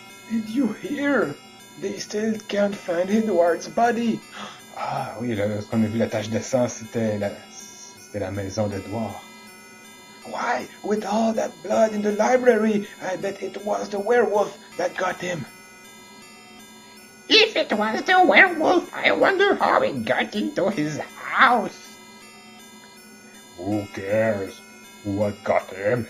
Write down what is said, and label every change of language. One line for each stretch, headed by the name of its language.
English: Did you hear? They still can't find Edward's body.
French: Ah oui, là, ce qu'on a vu la tache de sang, c'était la maison d'Edward.
English: Why, with all that blood in the library, I bet it was the werewolf that got him. If it was the werewolf, I wonder how it got into his house. Who cares? What got him?